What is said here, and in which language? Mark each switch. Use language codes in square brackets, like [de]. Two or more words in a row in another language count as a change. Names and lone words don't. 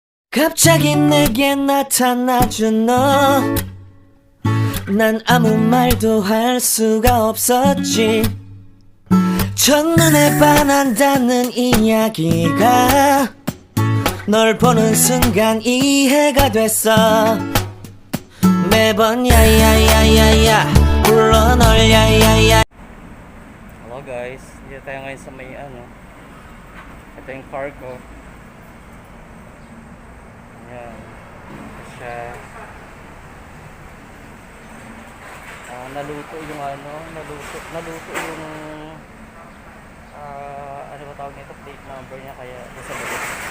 [ko] 갑자기 내게 나타나준 너, 난 아무 말도 할 수가 없었지. 첫눈에 반한다는 이야기가 널 보는 순간 이해가 됐어. 매번 야야야야야 불러 널 야야야. [en] Hello guys, [tl] dito tayo ngayon sa may ito yung car ko. Ayan, ito siya. Naluto yung naluto yung ano ba tawag nito, [en] plate number [tl] niya, kaya nasa balik.